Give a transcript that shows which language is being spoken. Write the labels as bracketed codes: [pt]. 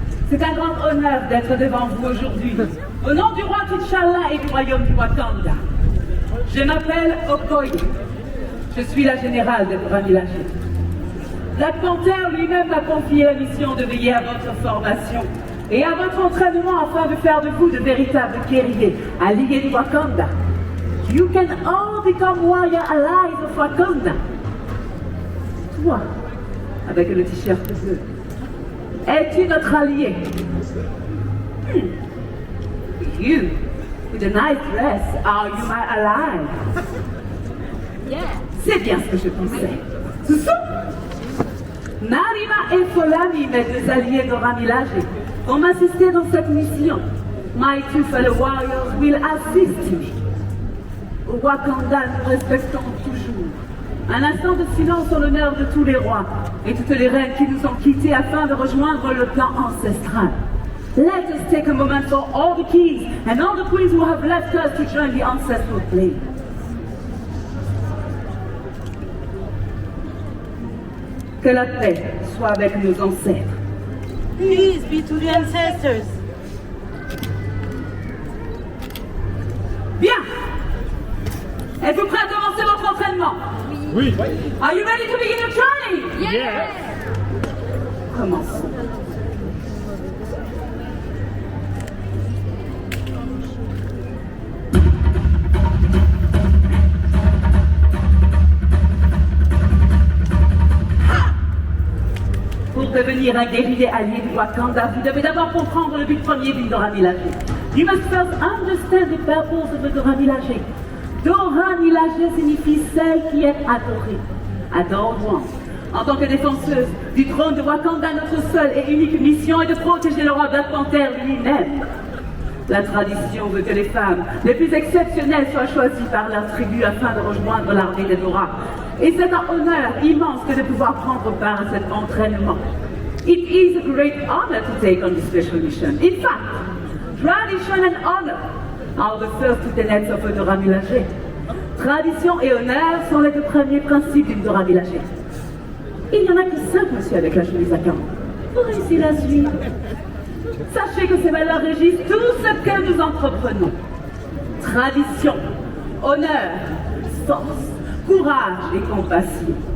[fr] C'est un grand honneur d'être devant vous aujourd'hui. Au nom du roi T'Challa et du royaume du Wakanda. Je m'appelle Okoye. Je suis la générale de Ramilaje. Black Panther lui-même m'a confié la mission de veiller à votre formation et à votre entraînement afin de faire de vous de véritables guerriers alliés du Wakanda. [en] You can all become warrior allies of Wakanda. [fr] Toi, avec le t-shirt bleu, es-tu notre allié? [en] You, with a nice dress, are you my ally? [fr] C'est bien ce que je pensais. Ce sont Narima et Folami, mes deux alliés de Ramilaje, vont m'assister dans cette mission. [en] My two fellow warriors will assist me. [fr] Au Wakanda, nous respectons toujours. Un instant de silence en l'honneur de tous les rois et toutes les reines qui nous ont quittés afin de rejoindre le plan ancestral. [en] Let us take a moment for all the kings and all the queens who have left us to join the ancestral plane. [fr] Que la paix soit avec nos ancêtres. [en] Peace be to the ancestors. [fr] Bien. Êtes-vous prêts à commencer votre entraînement? Oui. [en] Are you ready to begin your training? Yes. [fr] Commençons. Pour devenir un guerrier allié du Wakanda, vous devez d'abord comprendre le but premier du Dora Milaje. [en] You must first understand the purpose of the [fr] Dora Milaje. Dora Milaje signifie celle qui est adorée. Adore-moi. En tant que défenseuse du trône de Wakanda, notre seule et unique mission est de protéger le roi Black Panther lui-même. La tradition veut que les femmes les plus exceptionnelles soient choisies par leur tribu afin de rejoindre l'armée des Dora. Et c'est un honneur immense que de pouvoir prendre part à cet entraînement. [en] It is a great honor to take on this special mission. In fact, tradition and honor are the first tenets of a Dora Milaje. [fr] Tradition et honneur sont les deux premiers principes d'une Dora Milaje. Il n'y en a que 5, monsieur, avec la chemise à carreaux. Pour réussir la suite, sachez que ces valeurs régissent tout ce que nous entreprenons. Tradition, honneur, force, courage et compassion.